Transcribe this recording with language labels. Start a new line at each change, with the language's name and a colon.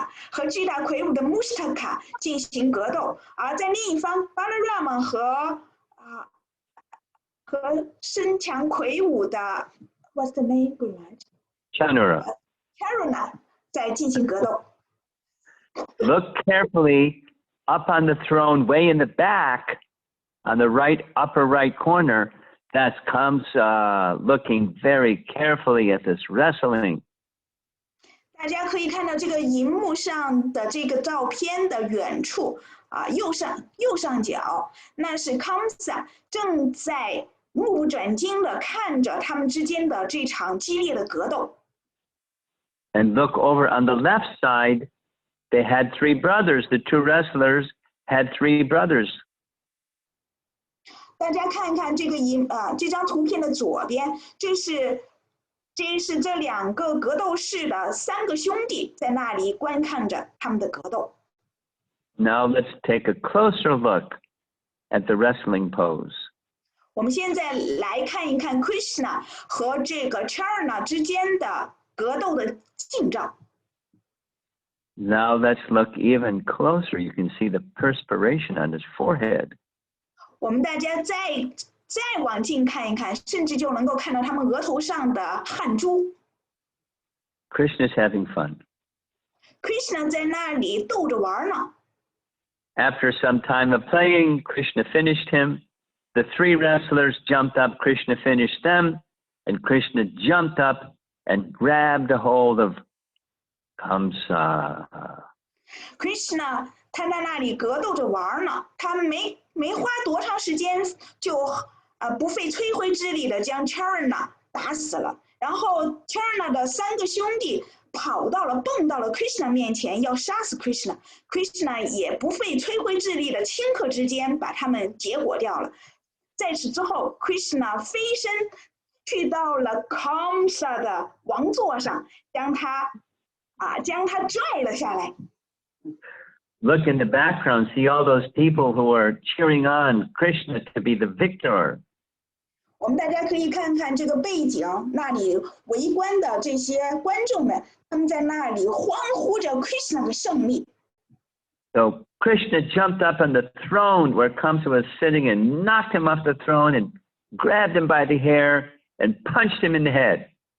Chinese: 和巨大魁梧的 Mushtaka 进行格斗，而在另一方 Balarama 和身强魁梧的
English: What's the name? Chanura.
Chinese: Charuna 在进行格斗。
English: Look carefully up on the throne, way in the back, on the right upper right corner. That's Kamsa looking very carefully at this wrestling.
Chinese: 大家可以看到这个荧幕上的这个照片的远处右上角，那是 Kamsa 正在目不转睛地看着他们之间的这场激烈的格斗。
English: And look over on the left side, they had three brothers. The two wrestlers had three brothers.
Chinese: 大家看看这张图片的左边，这是这两个格斗士的3个兄弟在那里观看着他们的格斗。
English: Now let's take a closer look at the wrestling pose.
Chinese: 我们现在来看一看 Krishna 和这个 Charna 之间的格斗的近照。
English: Now let's look even closer. You can see the perspiration on his forehead.
Chinese: 我们大家再往近看一看，甚至就能够看到他们额头上的汗珠。
English: Krishna's having fun.
Chinese: Krishna 在那里逗着玩呢。
English: After some time of playing, Krishna finished him. The three wrestlers jumped up. Krishna finished them. And Krishna jumped up and grabbed a hold of Kamsa.
Chinese: Krishna 他在那里格斗着玩呢，他没花多长时间就不费吹灰之力的将 Charna 打死了。然后 Charna 的3个兄弟蹦到了 Krishna 面前要杀死 Krishna 也不费吹灰之力的顷刻之间把他们结果掉了。在此之后 Krishna 飞身去到了 Kamsa 的王座上，将他拽了下来。
English: Look in the background, see all those people who are cheering on Krishna to be the victor.
Chinese: 我们大家可以看看这个背景，那里围观的这些观众们，他们在那里欢呼着 Krishna 的胜利。
English: So Krishna jumped up on the throne where Kamsa was sitting and knocked him off the throne and grabbed him by the hair and punched him in the head.